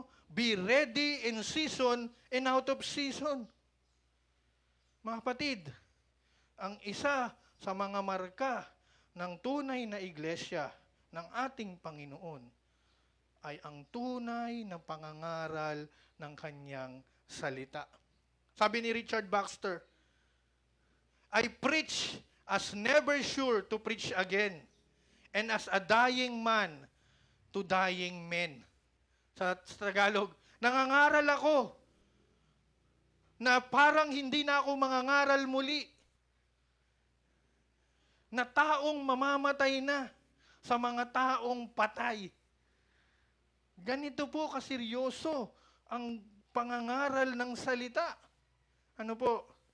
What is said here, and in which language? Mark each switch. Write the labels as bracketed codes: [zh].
[en] Be ready in season and out of season. [tl] Mga kapatid, ang isa sa mga marka ng tunay na iglesia ng ating Panginoon ay ang tunay na pangangaral ng kanyang salita. Sabi ni [en] Richard Baxter, I preach as never sure to preach again, and as a dying man to dying men. [tl] Sa Tagalog, nangangaral ako na parang hindi na ako mangangaral muli, na taong mamamatay na sa mga taong patay. Ganito po kaseryoso ang pangangaral ng salita. Ano po?